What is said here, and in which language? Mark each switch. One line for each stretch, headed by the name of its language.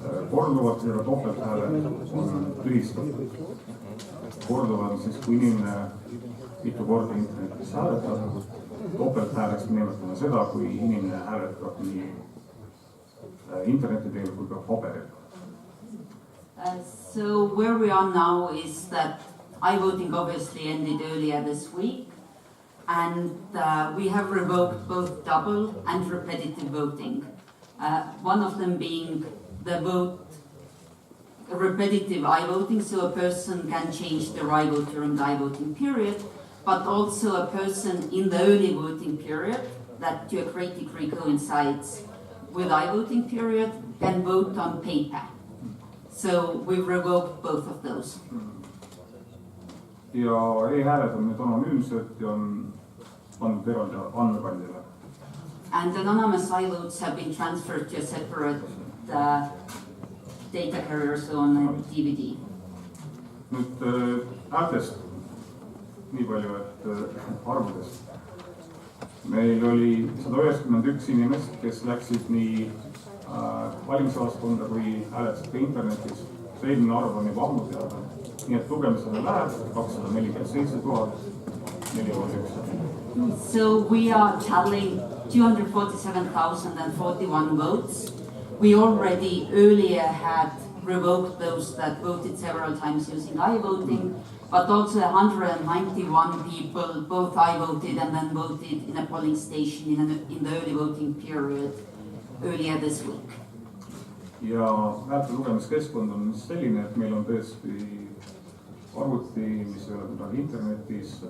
Estonian: Korduvad ja topelthääled on tühistatud. Korduvad on siis, kui inimene mitu korda internetis hääletab. Topelthääleks nimetame seda, kui inimene hääletab nii interneti teel kui ka paberil.
English: So where we are now is that I-voting obviously ended earlier this week, and we have revoked both double and repetitive voting. One of them being the repetitive I-voting, so a person can change their I-vote during the I-voting period, but also a person in the early voting period that to a great degree coincides with I-voting period can vote on paper. So we've revoked both of those.
Estonian: Ja e-hääled on nüüd anonüümsed ja on pandud eraldi andmekandjale.
English: And anonymous I-votes have been transferred to a separate data carrier, so on a DVD.
Estonian: Nüüd häältest nii palju, et arvudest. Meil oli 191 inimest, kes läksid nii valimisjaoskonda kui hääletasid ka internetis. See eelmine arv on juba ammu teada. Nii et lugemisele läheb 247 401.
English: So we are tallying 247,041 votes. We already earlier had revoked those that voted several times using I-voting, but also 191 people both I-voted and then voted in a polling station in the early voting period earlier this week.
Estonian: Ja häälte lugemiskeskkond on selline, et meil on tõesti arvuti, mis ei ole kuidagi internetis.